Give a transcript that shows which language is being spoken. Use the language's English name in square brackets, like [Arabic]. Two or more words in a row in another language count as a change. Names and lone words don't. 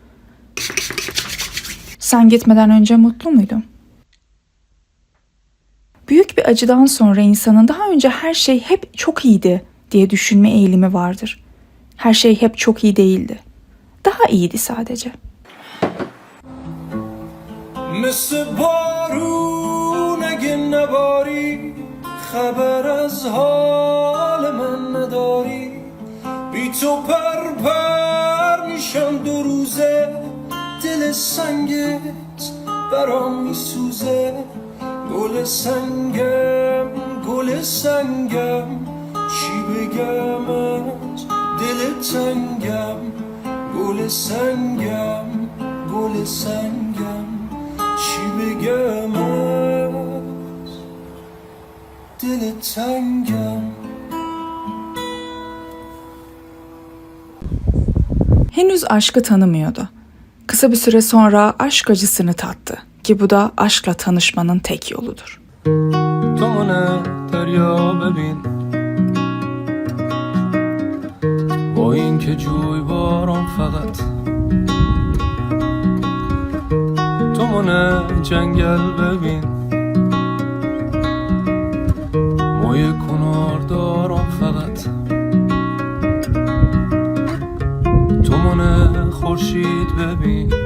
[Turkish] Sen gitmeden önce mutlu muydun? Büyük bir acıdan sonra insanın daha önce her şey hep çok iyiydi diye düşünme eğilimi vardır. Her şey hep çok iyi değildi. Daha iyiydi sadece. [Persian] مثل بارون اگه نباری خبر از حال من نداری بی تو پر میشم دو روزه دل سنگت برام میسوزه گل سنگم چی بگمت دل تنگم گل سنگم چی بگمت دل تنگم. [Turkish] Henüz aşkı tanımıyordu. Kısa bir süre sonra aşk acısını tattı ki bu da aşkla tanışmanın tek yoludur. [Persian] تو منه دریا ببین با این که جوی بارم فقط تو منه جنگل ببین موی کنار دارم فقط تو منه خورشید ببین